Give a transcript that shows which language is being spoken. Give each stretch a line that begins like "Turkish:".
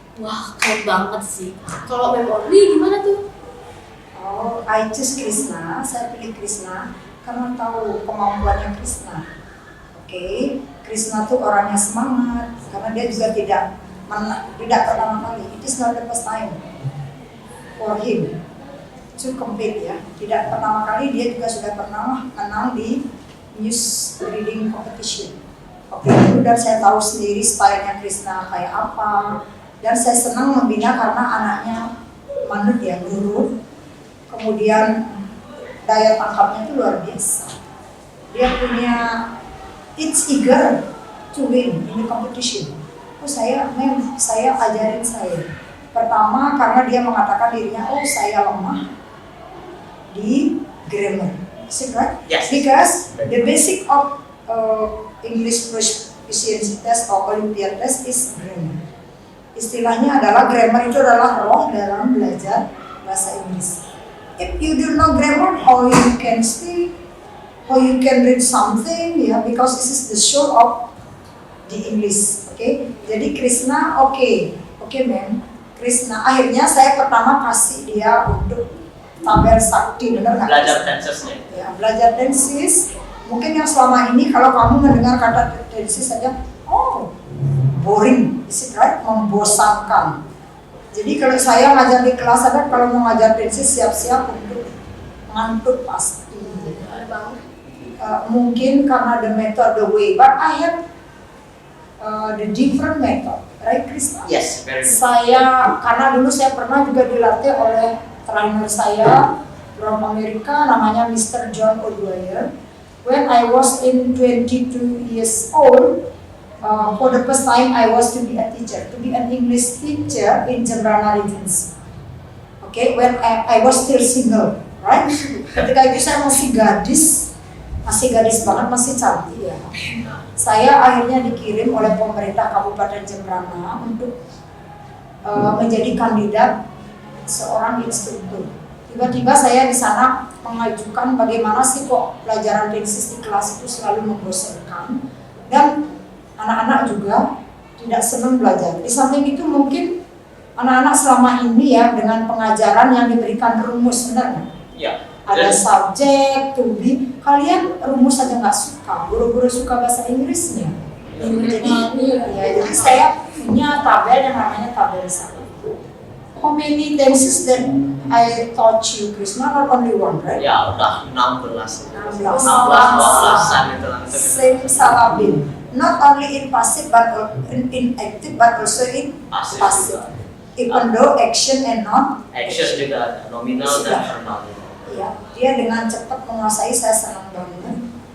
Indonesian: Wah, keren banget sih. Kalau Mem Orly gimana tuh?
English: Oh, I choose Krisna.
Indonesian: Saya pilih Krisna karena tahu kemampuannya Krisna. Oke, Krisna tuh orangnya semangat karena dia juga tidak pertama kali.
English: It is not the first time for him to compete
Indonesian: ya. Tidak pertama kali, dia juga sudah pernah menang di news reading competition. Oke, dan saya tahu sendiri stylenya Krisna kayak apa. Dan saya senang membina karena anaknya manut ya, guru. Kemudian daya tangkapnya itu luar biasa. Dia punya
English: it's eager to win in the competition.
Indonesian: Oh saya ajarin saya. Pertama karena dia mengatakan dirinya, oh saya lemah di grammar.
English: Is it right? Yes. Because the basic of English proficiency test or Olympiad test is grammar.
Indonesian: Istilahnya adalah grammar itu adalah roh dalam belajar bahasa Inggris.
English: If you do know grammar, how you can speak, how you can read something,
Indonesian: ya,
English: because this is the show of the English, okay?
Indonesian: Jadi Krisna,
English: okay, ma'am.
Indonesian: Krisna, akhirnya saya pertama kasih dia untuk tabel sakti, benar nggak? Belajar tensesnya. Ya, belajar tenses. Mungkin yang selama ini kalau kamu mendengar kata tenses saja, oh, boring,
English: is it right?
Indonesian: Membosankan. Jadi kalau saya ngajar di kelas ada, kalau mau ngajar tenses siap-siap untuk ngantuk pasti. Mungkin karena
English: the method, the way, but I have the different method, right, Krisna? Yes, very good.
Indonesian: Karena dulu saya pernah juga dilatih oleh trainer saya
English: from Amerika,
Indonesian: namanya Mr. John O'Dwyer.
English: When I was in 22 years old, for the first time I was to be a teacher, to be an English teacher in Jembrana Regency. Okay, when I was still single, right?
Indonesian: Ketika itu saya masih gadis banget, masih cantik ya. Saya akhirnya dikirim oleh pemerintah Kabupaten Jembrana untuk menjadi kandidat seorang instruktur. Tiba-tiba saya di sana mengajukan bagaimana sih kok pelajaran tenses di kelas itu selalu membosankan dan anak-anak juga tidak senang belajar. Di samping itu mungkin anak-anak selama ini ya dengan pengajaran yang diberikan rumus, benar nggak? Ya. Ada subjek, to be, kalian rumus saja nggak suka, buru-buru suka bahasa Inggrisnya. Jadi saya punya tabel yang namanya tabel sakti.
English: How many tenses that I taught you, Krisna? Not only one, right?
Indonesian: Ya, udah 16. 12 itu langsung. Simsalabim.
English: Not only in passive but in active but also in passive. Even though action and non
Indonesian: Action juga ada, nominal dan formal. ya, dia dengan cepat menguasai, saya senang banget.